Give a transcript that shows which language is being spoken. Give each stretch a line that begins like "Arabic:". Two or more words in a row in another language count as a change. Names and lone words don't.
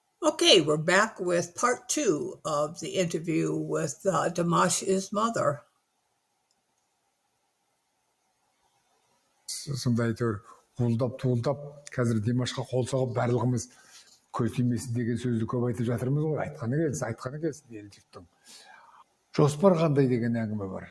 English: Okay, we're back with part two of the interview with Dimash's mother.
Kazakh: Сонда әйтеуір туылдап, қазір Димашқа қол соғып барлығымыз көз тимесін деген сөзді көп айтып жатырмыз ғой. Айтқаны келсін ел жұрттың. Жоспар қандай деген әңгіме бар.